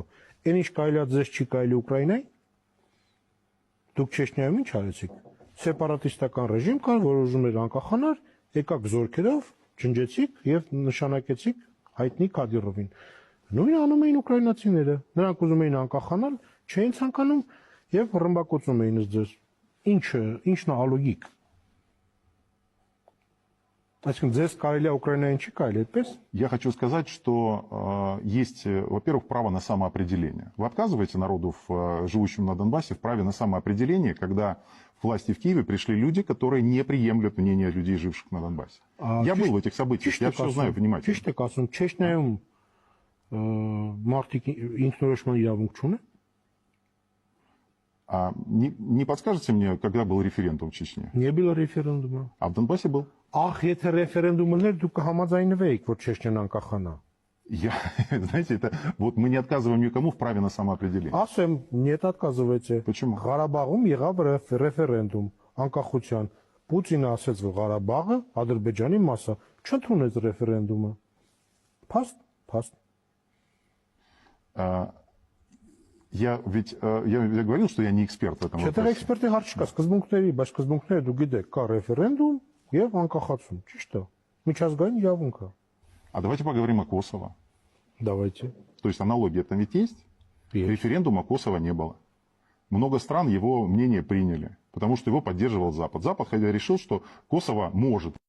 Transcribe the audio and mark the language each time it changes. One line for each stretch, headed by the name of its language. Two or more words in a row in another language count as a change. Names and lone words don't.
Armenian: Այն ինչ կարելի է ձեզ չի կարելի Ուկրաինայի։ Դուք Չեչնիայում ինչ արեցիք։ Սեպարատիստական ռեժիմ կար, որ ուզում էր անկախանալ, եկաք զորքերով, ջնջեցիք եւ նշանակեցիք հայտնի Կադիրովին։ Նույնը անում էին ուկրաինացիները։ Նրանք ուզում էին անկախանալ, չէին ցանկանում եւ ռմբակոծում էին ձեզ։ Ինչն է ալոգիկ։ Այսինքն ձեզ կարելի է Ուկրաինային չի կարելի այդպես։
Russian: Я хочу сказать, что есть, во-первых, право на самоопределение. Вы отказываете народу, живущему на Донбассе, в праве на самоопределение, когда к власти в Киеве пришли люди, которые не приемлют мнение людей, живших на Донбассе. Я был в этих событиях, я все знаю внимательно.
Armenian: Ճիշտ եք ասում, Չեչնիայում մարդիկ ինքնորոշման իրավունք չունեն։
Russian: Не подскажете мне, когда был референдум в Чечне? Не было референдума. А в Донбассе был? Ах,
Armenian: եթե ռեֆերենդումներ դուք կհամաձայնվեիք, որ Չեչնիան անկախանա։
Russian: Знаете, вот мы не отказываем никому в праве на самоопределение. Ասեմ, нет отказывайте։ Почему?
Armenian: Ղարաբաղում եղավ ռեֆերենդում անկախության։ Պուտինը ասաց, որ Ղարաբաղը Ադրբեջանի մաս է, չընդունեց ռեֆերենդումը։ Փաստ։
Russian: Я говорил, что я не эксперт в этом вопросе.
Armenian: Չէ, էքսպերտի հարց չկա, սկզբունքների, բայց սկզբունքները դու գիտեք, կա ռեֆերենդում եւ անկախացում, ճիշտ է։ Միջազգային իրավունք է։
Russian: А давайте поговорим о Косово. Давайте. То есть аналогия там ведь есть? Референдума Косово не было. Много стран его мнение приняли, потому что его поддерживал Запад. Запад хотя решил, что Косово может